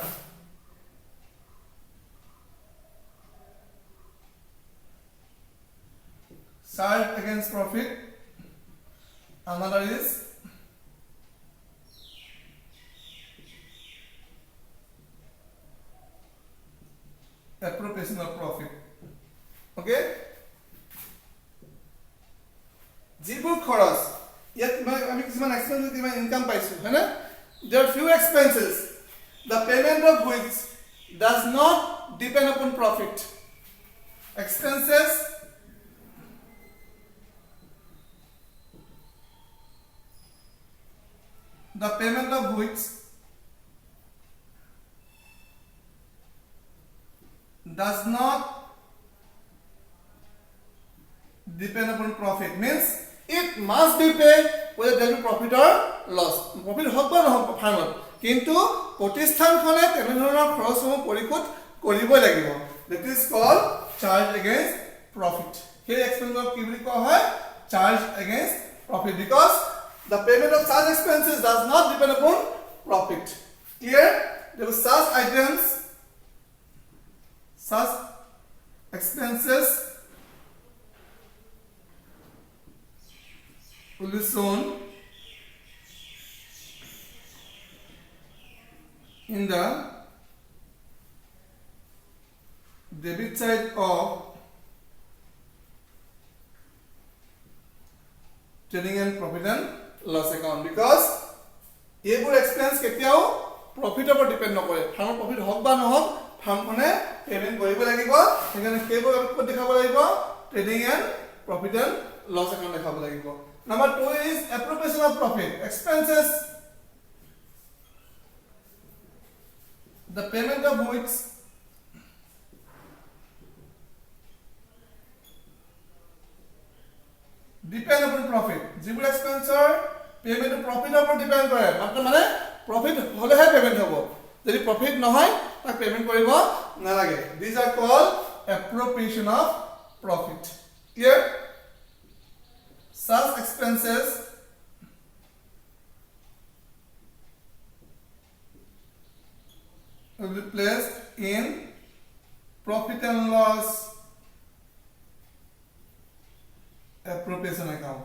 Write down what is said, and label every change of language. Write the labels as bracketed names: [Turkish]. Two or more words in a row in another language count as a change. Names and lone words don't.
[English] Charge against profit. Another is appropriation of profit. Okay? [Assamese] যিবোৰ খৰচ ইয়াত আমি কিছুমান এক্সপেন্স কিমান ইনকাম পাইছো হয় না? [English] There are few expenses the payment of which does not depend upon profit. Expenses the payment of which does not depend upon profit means it must be paid whether there be profit or loss. [Assamese] Profit হওক বা নহওক ফাৰ্মত, কিন্তু প্ৰতিষ্ঠানখনে তেনেধৰণৰ খৰচসমূহ পৰিশোধ কৰিবই লাগিব। [English] That is called charge against profit. [Assamese] সেই এক্সপেন্সক কি বুলি কোৱা হয়? [English] Charge against profit, because the payment of such expenses does not depend upon profit. Clear? There are such items, such expenses will be shown in the debit side of trading and profit and loss account, because [Assamese] এইবোৰ এক্সপেন্স কেতিয়াও প্ৰফিটৰ ওপৰত ডিপেন্ড নকৰে। ফাৰ্মৰ প্ৰফিট হওক বা নহওক ফাৰ্মখনে পেমেন্ট কৰিব লাগিব। সেইকাৰণে সেইবোৰ ক'ত দেখাব লাগিব? [English] trading and profit and loss account [Assamese] দেখাব লাগিব। [English] Number 2 is appropriation of profit. Expenses the payment of which depend upon profit. [Assamese] যিবোৰ এক্সপেন্সৰ পেমেন্ট প্ৰফিটৰ ওপৰত ডিপেন্ড কৰে, মানে প্ৰফিট হলেহে পেমেন্ট হ'ব, যদি প্ৰফিট নহয় তাক পেমেন্ট কৰিব নালাগে। [English] These are called appropriation of profit. Clear? Such expenses will be placed in profit and loss appropriation account.